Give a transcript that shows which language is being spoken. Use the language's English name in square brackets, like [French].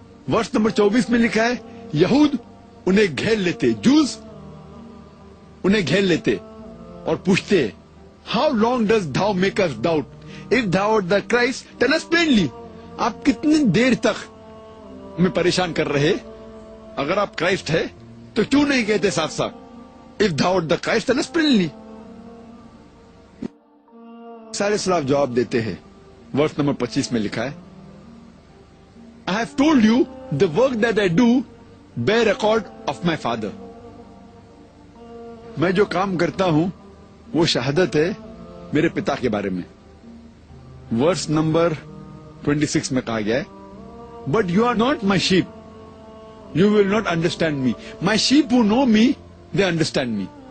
[Hindi] Verse number 24 में लिखा है, यहूद उन्हें घेर लेते, जूस उन्हें घेर लेते और पूछते, [English] How long does thou make us doubt, if thou are the Christ tell us plainly. [Hindi] आप कितनी देर तक हमें परेशान कर रहे, अगर आप क्राइस्ट है तो क्यों नहीं कहते साफ साफ, [English] If thou are the Christ tell us plainly. [Hindi] सारे सलाफ जवाब देते हैं. वर्स नंबर 25 में लिखा है, [English] I have told you the work that I do bear record of my father. [Hindi] मैं जो काम करता हूं वो शहादत है मेरे पिता के बारे में. वर्स नंबर 26 में कहा गया है, [English] But you are not my sheep, you will not understand me, my sheep who know me they understand me.